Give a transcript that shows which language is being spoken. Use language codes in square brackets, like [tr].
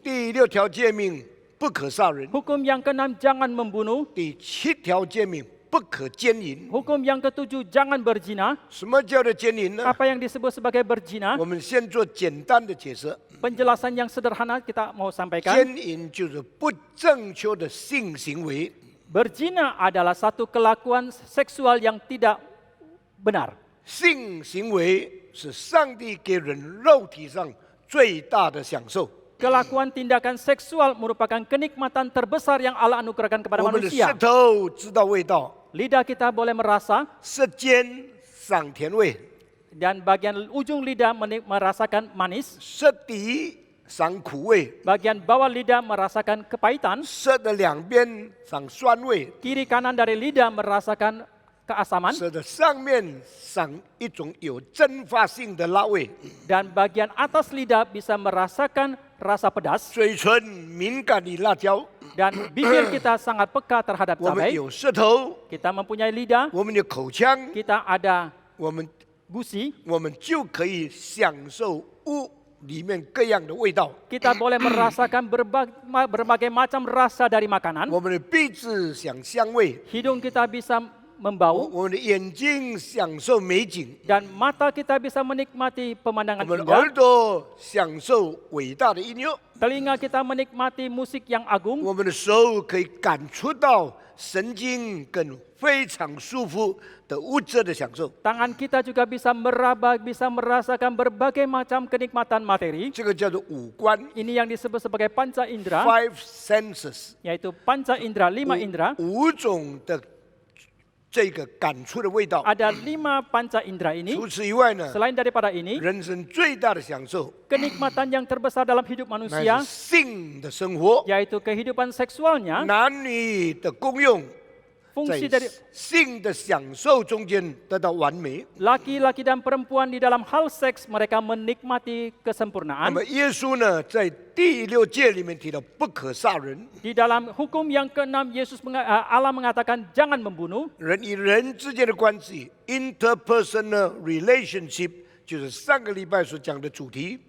[zh] 第6条诫命不可杀人， [id] Hukum yang ke-6 jangan membunuh, [zh] 第7条诫命不可奸淫。 [id] hukum yang ke-7 jangan berzina. [zh] 什么叫做奸淫呢？ [id] Apa yang disebut sebagai berzina? [zh] 我们先做简单的解释。 [id] Penjelasan yang sederhana kita mau sampaikan. [zh] 奸淫就是不正确的性行为， [id] Berzina adalah satu kelakuan seksual yang tidak benar. [zh] 性行为是上帝给人肉体上最大的享受。 [id] Kelakuan tindakan seksual merupakan kenikmatan terbesar yang Allah anugerahkan kepada [zh] 我们的舌 [id] manusia. [zh] 头知道味道， [id] Lidah kita boleh merasa, [zh] 舌尖、舌赏甜味， [id] Dan bagian ujung lidah merasakan manis, [zh] 舌底赏苦味， [id] bagian bawah lidah merasakan kepahitan, [zh] 舌的两边赏酸味， [id] kiri kanan dari lidah merasakan keasaman, [zh] 舌的上面赏一种有蒸发性的辣味， [id] dan bagian atas lidah bisa merasakan rasa pedas, [zh] 嘴唇敏感于辣椒。 [id] dan bibir kita sangat peka terhadap [zh] 我们有舌头， [id] Kita mempunyai lidah, [zh] 我们有口腔， [id] kita ada [zh] 我们 [id] gusi, [zh] 就可以享受屋里面各样的味道。 [id] kita boleh merasakan berbagai macam rasa dari makanan. [zh] 我们的鼻子享香味， [id] Hidung kita bisa membau, [zh] 我们的眼睛享受美景， [id] dan mata kita bisa menikmati [zh] 我 [id] pemandangan [zh] 们的 [id] indah. [zh] 耳朵享受伟大的音乐， [id] Telinga kita menikmati musik yang agung. [zh] 我们的手可以感触到神经跟非常舒服的物质的享受。 [id] Tangan kita juga bisa meraba, bisa merasakan berbagai macam kenikmatan materi. [zh] 这个叫做五官 [id] Ini yang disebut sebagai panca indera, [en] （five senses）， [id] yaitu panca indera, 5 indera. [zh] 五种的这个感触的味道。 [id] Ada 5 panca indera ini. [zh] 除此以外呢， [id] Selain daripada ini, [zh] 人生最大的享受 [id] kenikmatan yang terbesar dalam hidup [zh] 乃 [id] manusia [zh] 是性的生活， [id] yaitu kehidupan seksualnya, [zh] 男女的功用， [id] fungsi [zh] 在 [id] dari [zh] 性的享受中间得到完美。 [id] laki-laki dan perempuan di dalam hal seks mereka menikmati [zh] 那 [id] kesempurnaan. [zh] 么耶稣呢，在第6诫里面提到不可杀人， [id] Di dalam hukum yang ke-6 Allah mengatakan jangan membunuh. [zh] 人与人之间的关系 [en] （interpersonal relationship） [zh] 就是上个礼拜所讲的主题。